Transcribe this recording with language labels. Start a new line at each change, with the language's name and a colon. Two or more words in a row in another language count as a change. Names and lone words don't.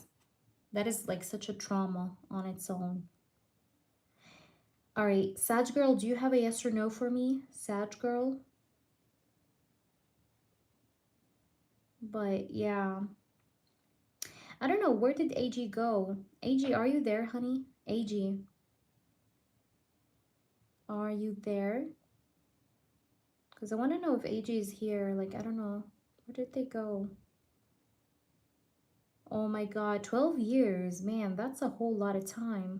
English: That is like such a trauma on its own. All right, Sag girl, do you have a yes or no for me? Sag girl? But yeah, I don't know, where did AG go? AG, are you there, honey? AG, are you there? Because I want to know if AG is here. Like, I don't know. Where did they go? Oh my god, 12 years. Man, that's a whole lot of time.